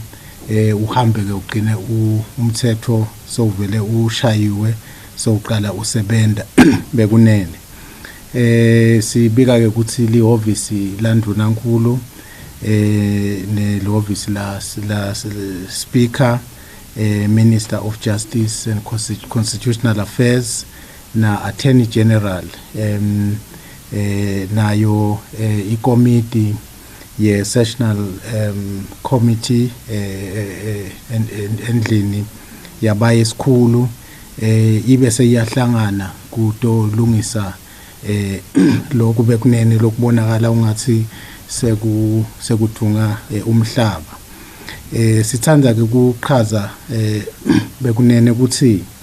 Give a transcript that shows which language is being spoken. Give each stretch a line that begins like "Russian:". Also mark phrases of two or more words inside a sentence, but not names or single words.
Swati: uhambe ke ugcine umthetho sowuvele ushayiwe sowuqala usebenta bekunene sibika ke ukuthi lihhovisi landvunankulu nelihhovisi la
English: Speaker Minister of Justice and Constitutional Affairs
Swati: na
English: Attorney General
Swati: nayo ikomiti ye-
English: Sessional Committee
Swati: endlini yabaye esikhulu ibe seyahlangana kutolungisa lokhu bekunene lokubonakala ungathi sekudunga umhlaba sithanda ke ukuqhaza bekunene ukuthi